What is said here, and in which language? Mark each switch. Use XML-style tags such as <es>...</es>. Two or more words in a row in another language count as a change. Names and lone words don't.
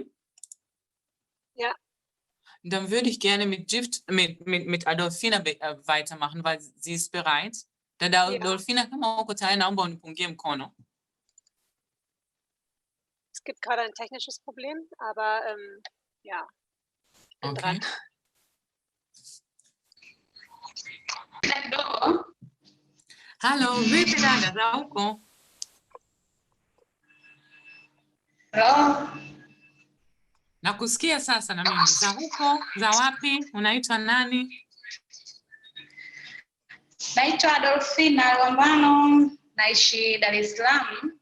<de>Ja. Dann würde ich gerne mit Adolfina weitermachen, weil sie ist bereit.</de> <sw>Dada Adolfina, kama uko tayari, naomba unipungie mkono.</sw> <de>Es gibt gerade ein technisches Problem, aber ja, ich bin dran.</de> <sw>Hallo, vipi dada, za huko? Hello. Nakusikia sasa na mimi. Za huko, za wapi? Unaitwa nani? Naitwa Adolfina Lwambano, naishi Dar es Salaam.</sw>